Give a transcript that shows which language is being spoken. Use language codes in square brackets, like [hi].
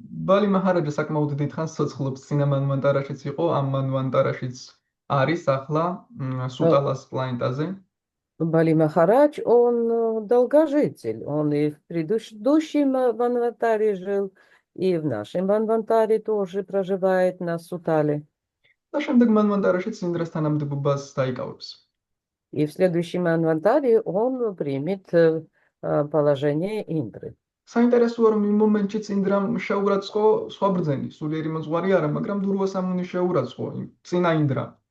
[ka] ბალი მაჰარაჯა საკმაოდ დიდხანს ცოცხლობს წინა მანვანტარაშიც იყო, ამ მანვანტარაშიც არის ახლა სუტალას პლანეტაზე. [ru] Бали Махарадж, он долгожитель. Он и в предыдущем Манвантаре жил, и в нашем Манвантаре тоже проживает на Сутале. [ka] და შემდეგ მანვანტარაშიც ინდრას თანამდებობას დაიკავებს. [ru] И в следующем Манвантаре он примет положение Индры. [ka] საინტერესოა, რომ იმ მომენტშიც ინდრამ შეურაცხო სხვა ბრძენი, სულიერი მოძღვარი არა, მაგრამ დურვასამუნი შეურაცხო წინა ინდრა.